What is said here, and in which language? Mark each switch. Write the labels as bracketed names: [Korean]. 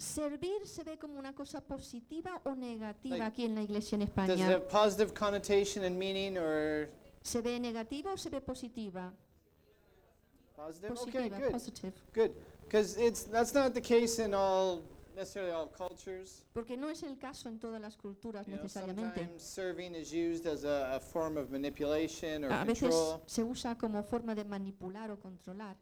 [Spanish] Servir se ve como una cosa positiva o negativa like, aquí en la iglesia en España. [English] Does it have positive connotation and meaning, or [Spanish] se ve negativa o se ve positiva? [English] Positive. Okay. Good. Positive. Good. Because that's not the case in all necessarily all cultures. [Spanish] Porque no es el caso en todas las culturas, [English] you [Spanish] necesariamente. [English] Know, sometimes serving is used as a form of manipulation or control. [Spanish] A veces se usa como forma de manipular o controlar.